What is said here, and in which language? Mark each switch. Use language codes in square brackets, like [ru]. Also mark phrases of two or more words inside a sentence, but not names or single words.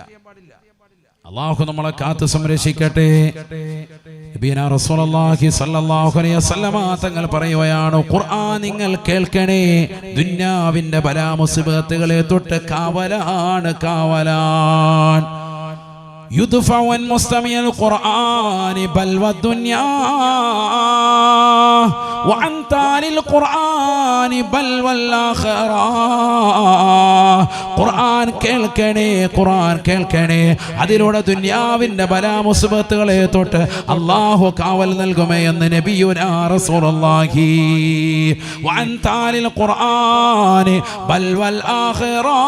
[ml] അല്ലാഹു നമ്മളെ കാത്ത് സംരക്ഷിക്കട്ടെ. [ar] نبينا رسول الله صلى الله عليه وسلم [ml] തങ്ങൾ പറയുകയാണ്, ഖുർആൻ നിങ്ങൾ കേൾക്കണേ, ദുനിയാവിന്റെ ബലാ മുസീബത്തുകളെ തൊട്ട് കാവലാണ്, കാവലാൻ. [ar] يدفع عن مستمع القرآن بلوى الدنيا وعن تالي القرآن بلوى الآخرة. [ml] ഖുർആൻ കേൾക്കണേ, ഖുർആൻ കേൾക്കണേ, അതിലൂടെ ദുനിയാവിന്റെ ബലാ മുസീബത്തുകളെ തൊട്ട് അല്ലാഹു കാവൽ നൽകുമേ എന്ന് [ar] نبينا رسول الله. وعن تالي القرآن بلوى الآخرة.